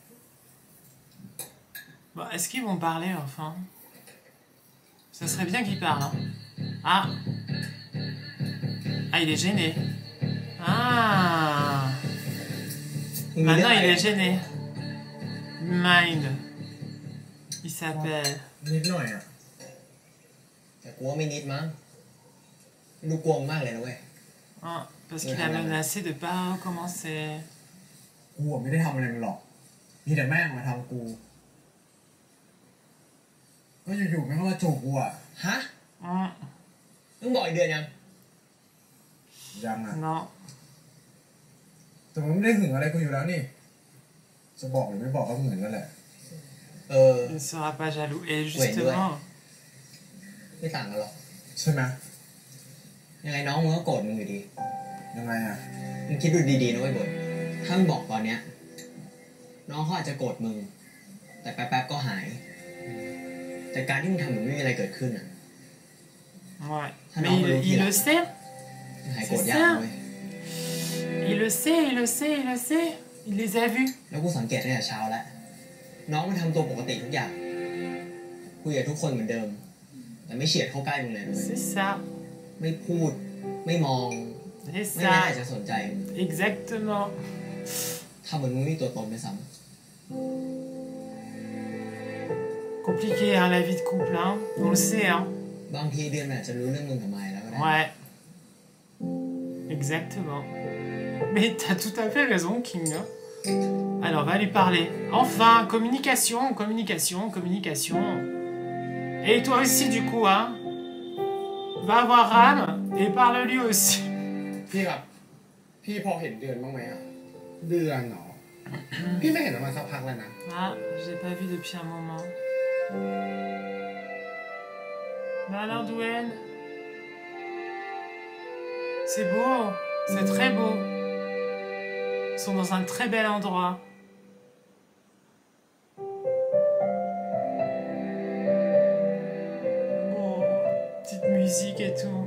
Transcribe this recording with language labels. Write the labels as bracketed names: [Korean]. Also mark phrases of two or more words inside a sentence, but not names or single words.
[French] Bon, est-ce qu'ils vont parler, enfin? Ça serait bien qu'ils parlent. Hein. Ah. Ah, il est gêné. Maintenant, il est gêné. Mind. Il s'appelle. [Thai] นิดหน่อยอ่ะ แต่กูว่าไม่นิดมั้งดูกลัวมากเลยนะเว้ย [French] Ah, parce qu'il a menacé de pas recommencer. [Thai] กูไม่ได้ทำอะไรมันหรอกมีแต่แม่งมาทำกูก็อยู่ๆไม่เข้ามาจูบกูอ่ะ ฮะ Hmm, มึงบอกอีกเดือนยัง ยังอ่ะ [French] non. [Thai] แต่มันไม่ได้หึงอะไรกูอยู่แล้วนี่จะบอกหรือไม่บอกก็เหมือนกันแหละ เออ [French] Il ne sera pas jaloux. Et justement, [Thai] ไม่ต่างกันหรอก ใช่ไหม ยังไงน้องมึงก็โกรธมึงอยู่ดี ยังไงอ่ะ มึงคิดดูดีๆนะเว้ยบดถ้ามึงบอกตอนเนี้ยน้องเขาอาจจะโกรธมึง แต่แป๊บๆก็หาย แต่การที่มึงทำเหมือนไม่มีอะไรเกิดขึ้นอ่ะ [French] ouais. Ah Mais non, il, mais il le sait. [Thai] หายโกรธยากนะเว้ย [French] Il le sait, il le sait, il le sait. Il les a vus. [Thai] แล้วกูสังเกตตั้งแต่เช้าแล้ว น้องมันทำตัวปกติทุกอย่าง คุยกับทุกคนเหมือนเดิม แต่ไม่เฉียดเข้าใกล้มึงเลยนะเว้ย [French] C'est ça. [Thai] ไม่พูด ไม่มอง [French] C'est [Thai] ไม่น่า [French] ça. [Thai] จะสนใจ [French] Exactement. [Thai] ทำเหมือนมึงมีตัวตนไปซ้ [French] Compliqué, hein, la vie de couple, hein. On le sait, hein. [Thai] ำบางทีเดือนมันอาจจะรู้เรื่องมึงกับไมค์แล้วก็ได้ [French] Ouais. Exactement. Mais t'as tout à fait raison, King. Alors, on va lui parler. Enfin, communication, communication, communication. Et toi aussi, du coup, hein. Va voir Ram et parle-lui aussi. [Thai] พี่ครับพี่พอเห็นเดือนบ้างไหมอ่ะเดือนเหรอ พี่ไม่เห็นมันมาสักพักแล้วนะ [French] Ah, j'ai pas vu depuis un moment. Bah alors, Douane. C'est beau, c'est très beau. Ils sont dans un très bel endroit. Oh, petite musique et tout.